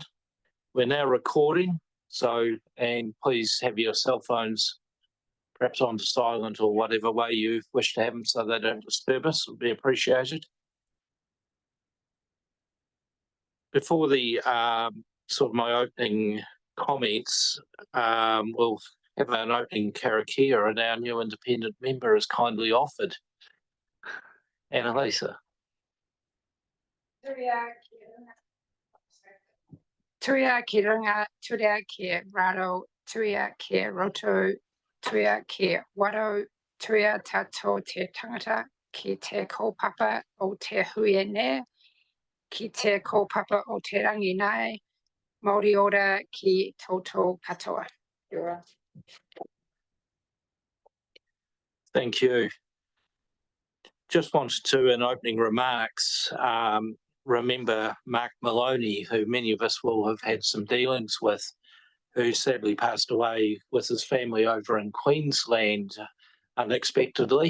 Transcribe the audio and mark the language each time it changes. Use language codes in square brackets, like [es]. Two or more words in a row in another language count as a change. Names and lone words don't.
[en] We're now recording, and please have your cell phones perhaps on silent or whatever way you wish to have them so they don't disturb us. Would be appreciated. Before the sort of my opening comments, we'll have an opening karakia, and our new independent member is kindly offered. Annalisa. [mi] Turia ki runga, turia ki raro, turia ki roto, turia ki waro, turia tato te tangata, ki te kaupapa o te hui ne, ki te kaupapa o te rangi nai, Māori ora ki toto katoa. [en] Thank you. Just wanted to, in opening remarks, remember Mark Maloney, who many of us will have had some dealings with, who sadly passed away with his family over in Queensland unexpectedly.